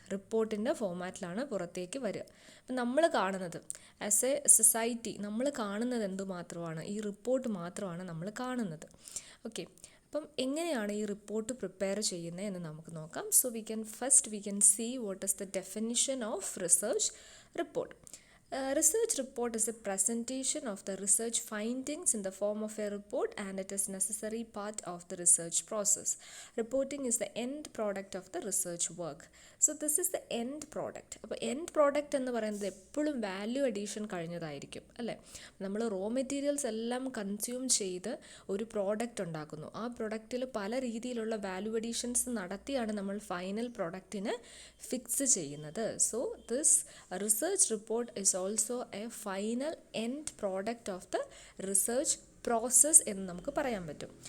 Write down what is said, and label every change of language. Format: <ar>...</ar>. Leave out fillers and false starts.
<ml>റിപ്പോർട്ടിൻ്റെ ഫോർമാറ്റിലാണ് പുറത്തേക്ക് വരിക. അപ്പം നമ്മൾ കാണുന്നത്</ml> <en>as a society</en> <ml>നമ്മൾ കാണുന്നത് എന്തുമാത്രമാണ്? ഈ റിപ്പോർട്ട് മാത്രമാണ് നമ്മൾ കാണുന്നത്. ഓക്കെ, അപ്പം എങ്ങനെയാണ് ഈ റിപ്പോർട്ട് പ്രിപ്പയർ ചെയ്യുന്നത് എന്ന് നമുക്ക് നോക്കാം.</ml> <en>So we can see what is the definition of research report. Research report is a presentation of the research findings in the form of a report, and it is necessary part of the research process. Reporting is the end product of the research work. So this is the end product.</en> <ml>അപ്പോൾ end product എന്ന് പറയുന്നത് എപ്പോഴും value addition കഴിഞ്ഞതായിരിക്കും, അല്ലേ? നമ്മൾ raw materials എല്ലാം consume ചെയ്ത് ഒരു product ഉണ്ടാക്കുന്നു. ആ പ്രൊഡക്റ്റിൽ പല രീതിയിലുള്ള വാല്യൂ അഡീഷൻസ് നടത്തിയാണ് നമ്മൾ ഫൈനൽ പ്രോഡക്റ്റിന് ഫിക്സ് ചെയ്യുന്നത്.</ml> <en>so this research report is also a final end product of the research process</en> <ml>എന്ന് നമുക്ക് പറയാൻ പറ്റും.</ml>